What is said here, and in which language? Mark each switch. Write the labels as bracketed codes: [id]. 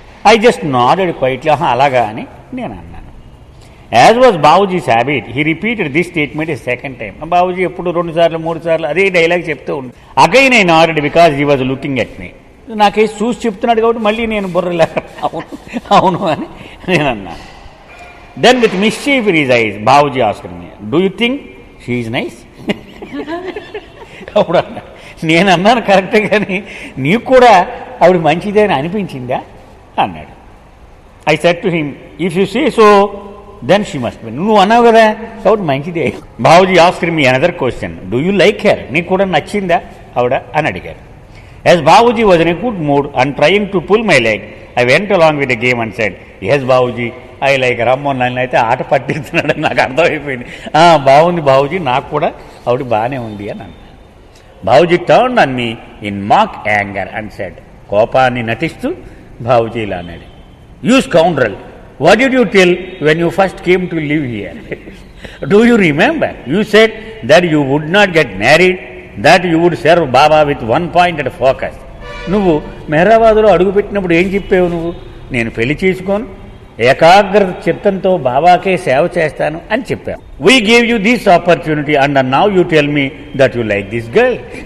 [en] I just nodded quietly. [te] అలాగా అని నేను అన్నాను. [en] As was Babuji's habit, he repeated this statement a second time. [te] Babuji ఎప్పుడు 2 సార్లు 3 సార్లు అదే డైలాగ్ చెప్తూ ఉండు. [en] Again I nodded because he was looking at me. [te] నాకేసి చూసి చెప్తున్నాడు కాబట్టి మళ్ళీ నేను బుర్రలే అవును అవును అని నేను అన్నాను. [en] Then with mischief in his eyes, Bhavuji asked me, do you think she is nice? [te] అప్పుడు అన్నా, నేను అన్నాను కరెక్టే, కానీ నీకు కూడా ఆవిడ మంచిదే అని అనిపించిందా అన్నాడు. [en] I said to him, if you say so then she must be. [te] నువ్వు అన్నావు కదా కాబట్టి మంచిదే. [en] Babuji asked me another question, do you like her? [te] నీకు కూడా నచ్చిందా ఆవిడ అని అడిగారు. [en] As Babuji was in a good mood and trying to pull my leg, I went along with the game and said, yes Babuji I like. [te] రమ్మో నన్ను అయితే ఆట పట్టిస్తున్నాడని నాకు అర్థమైపోయింది. బాగుంది బాబుజీ, నాకు కూడా ఆవిడ బాగానే ఉంది అని అన్నాను. [en] Babuji turn on me in mock anger and said, [te] కోపాన్ని నటిస్తూ బాబుజీ ఇలా అన్నాడు, [en] You scoundrel, what did you tell when you first came to live here? Do you remember? You said that you would not get married, that you would serve Baba with one pointed focus. [te] నువ్వు మెహరాబాద్లో అడుగుపెట్టినప్పుడు ఏం చెప్పావు? నువ్వు నేను పెళ్లి చేసుకోను, ఏకాగ్ర చిత్తంతో బాబాకే సేవ చేస్తాను అని చెప్పావు. [en] We gave you this opportunity and now you tell me that you like this girl.